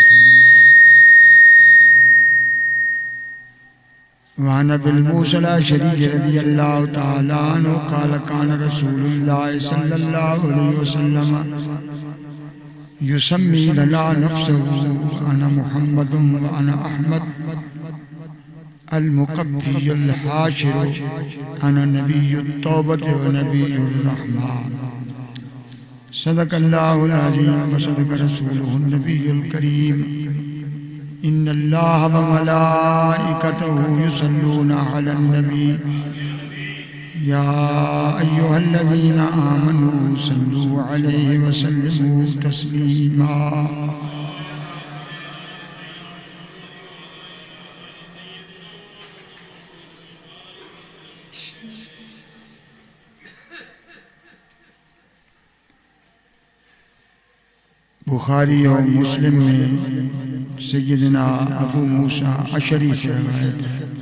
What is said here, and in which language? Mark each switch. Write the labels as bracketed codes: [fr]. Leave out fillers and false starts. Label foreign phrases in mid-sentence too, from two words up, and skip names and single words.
[ar] وعن أبي موسى الأشعري رضي الله تعالى عنه قال كان رسول الله صلى الله عليه وسلم يسمي لنا نفسه أنا محمد وأنا أحمد المقفي الحاشر أنا نبي التوبة ونبي الرحمن. صدق الله العظيم وصدق رسوله النبي الكريم. إن الله وملائكته يصلون على النبي يا أيها الذين آمنوا صلوا عليه وسلموا تسليما. [ur] بخاری اور مسلم میں سیدنا ابو موسی اشعری سے روایت ہے.